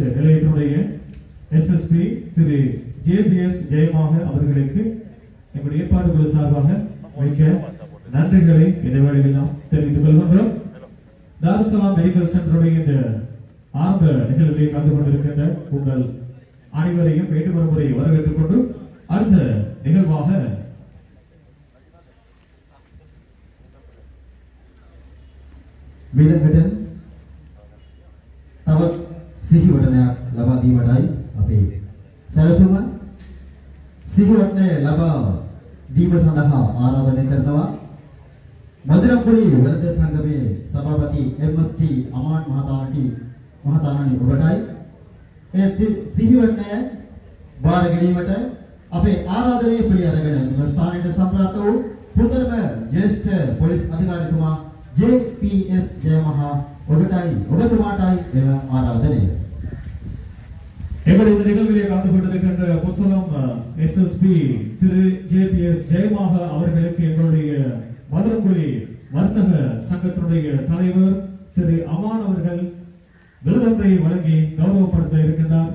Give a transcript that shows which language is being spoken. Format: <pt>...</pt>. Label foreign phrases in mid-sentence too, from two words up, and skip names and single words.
<ta>நிலையத்தினுடைய SSP திரு JPS ஜெயமாக அவர்களுக்கு எங்களுடைய ஏற்பாடுகள் சார்பாக மிக்க நன்றிகளை இந்த வேளையில் நாம் தெரிவித்துக் கொள்கின்றோம். தாருசலாம் மெடிக்கல் சென்டருடைய இந்த ஆரம்ப நிகழ்வில் கலந்து கொண்டிருக்கின்ற உங்கள் அனைவரையும் மீண்டும் ஒரு முறை வரவேற்றுக் கொண்டு அடுத்த நிகழ்வாக</ta> <si>මීළඟට තවත් සිහිවටනයක් ලබා දීමටයි අපේ සැලසුම. සිහිවටනය ලබා දීම සඳහා ආරාධනය කරනවා මදුරම්පුලි වෙළඳ සංගමේ සභාපති MST අමාන් මහතාණනි ඔබටයි ඒ සිහිවටනය බාර ගැනීමට අපේ ආරාධනය පිළිඅරගෙන මෙම ස්ථානයේ සම්ප්‍රාප්ත වූ පුතරම ජ්‍යෙෂ්ඨ පොලිස් අධිකාරිතුමා JPS ජයමහා ඔබටයි ඔබතුමාටයි එම ආරාධනය.</si> <ta>எங்களுடைய இந்த நிகழ்விலே கலந்து கொண்டிருக்கின்ற புத்தளம் SSP திரு JPS ஜெயமாக அவர்களுக்கு எங்களுடைய மதுரங்குடி வர்த்தக சங்கத்தினுடைய தலைவர் திரு அமான் அவர்கள் விருதொன்றை வழங்கி கௌரவப்படுத்த இருக்கின்றார்.</ta>